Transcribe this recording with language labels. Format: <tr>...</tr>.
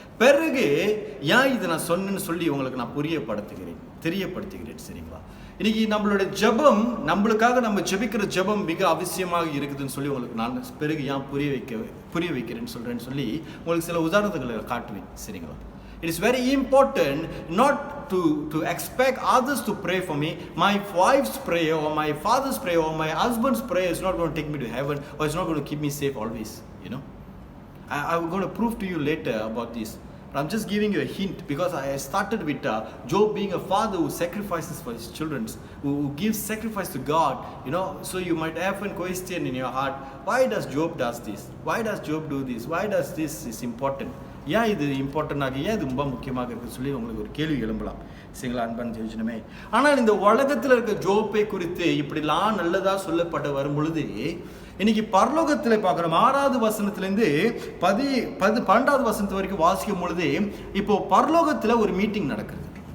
<ta>பிறகு ஏன் இதை நான் சொன்னேன்னு சொல்லி உங்களுக்கு நான் தெரியப்படுத்துகிறேன். சரிங்களா? இன்னைக்கு நம்மளுடைய ஜெபம், நம்மளுக்காக நம்ம ஜெபிக்கிற ஜெபம் மிக அவசியமாக இருக்குதுன்னு சொல்லி உங்களுக்கு நான் பிறகு ஏன் புரிய வைக்கிறேன்னு சொல்றேன்னு சொல்லி உங்களுக்கு சில உதாரணங்களை காட்டுவேன். சரிங்களா?</ta> <en>It is very important not to expect others to pray for me. My wife's prayer or my father's prayer or my husband's prayer is not going to take me to heaven, or it's not going to keep me safe always. You know, I'm going to prove to you later about this. But I'm just giving you a hint, because I started with Job being a father who sacrifices for his children, who gives sacrifice to God. You know, so you might have a question in your heart: why does Job does this? Why does Job do this? Why does this is important?</en> <ta>ஏன் இது இம்பார்ட்டண்டாக, ஏன் இது ரொம்ப முக்கியமாக இருக்குன்னு சொல்லி உங்களுக்கு ஒரு கேள்வி எழும்பலாம். சரிங்களா அன்பான தேவஜனமே? ஆனால் இந்த உலகத்தில் இருக்க ஜோப்பை குறித்து இப்படிலாம் நல்லதாக சொல்லப்பட்டு வரும் பொழுது, இன்னைக்கு பரலோகத்தில் பார்க்குறோம் 6வது வசனத்துலேருந்து 12வது வசனத்து வரைக்கும் வாசிக்கும் பொழுது, இப்போ பரலோகத்தில் ஒரு மீட்டிங் நடக்குது.</ta>